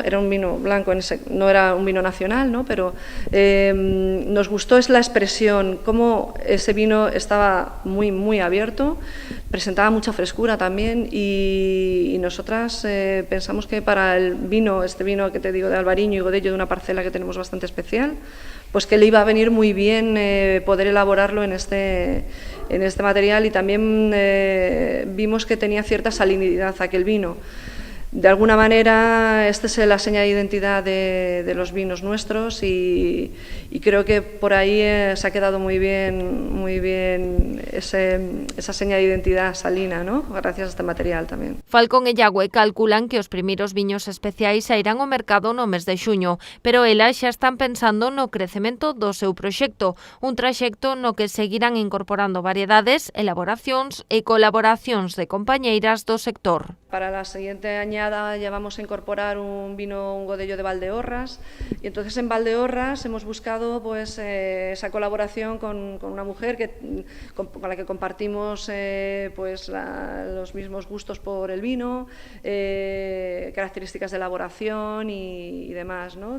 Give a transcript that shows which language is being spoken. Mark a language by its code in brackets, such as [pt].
[es] Era un vino blanco, no era un vino nacional, ¿no? Pero nos gustó la expresión, cómo ese vino estaba muy, muy abierto, presentaba mucha frescura también y nosotras pensamos que para el vino, este vino que te digo de Albariño y Godello, de una parcela que tenemos bastante especial, pues que le iba a venir muy bien poder elaborarlo en este material y también vimos que tenía cierta salinidad aquel vino. De alguna manera, esta es la seña de identidad de los vinos nuestros y creo que por ahí se ha quedado muy bien esa seña de identidad salina, ¿no? Gracias a este material tamén. [gl] Falcón e Yagüe calculan que os primeiros viños especiais sairán ao mercado no mes de xuño, pero elas xa están pensando no crecemento do seu proxecto, un traxecto no que seguirán incorporando variedades, elaboracións e colaboracións de compañeiras do sector. [es] Para la siguiente añada ya vamos a incorporar un Godello de Valdeorras y entonces en Valdeorras hemos buscado pues esa colaboración con una mujer con la que compartimos los mismos gustos por el vino, características de elaboración y demás, ¿no?